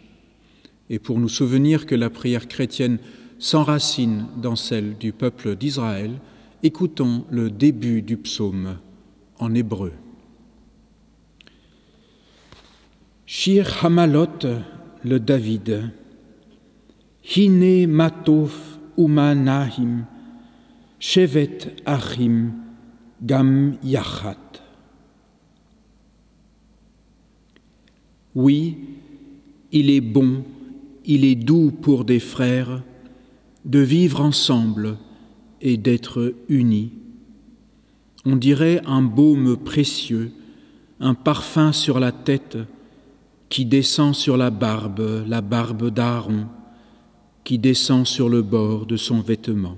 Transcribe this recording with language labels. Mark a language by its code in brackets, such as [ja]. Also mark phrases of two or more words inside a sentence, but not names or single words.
[fr] Et pour nous souvenir que la prière chrétienne s'enracine dans celle du peuple d'Israël, écoutons le début du psaume en hébreu. [he] שיר המעלות לדוד. הנה מה טוב ומה נעים, שבת אחים גם יחד. [fr] Oui, il est bon, il est doux pour des frères de vivre ensemble et d'être unis. On dirait un baume précieux, un parfum sur la tête qui descend sur la barbe d'Aaron, qui descend sur le bord de son vêtement.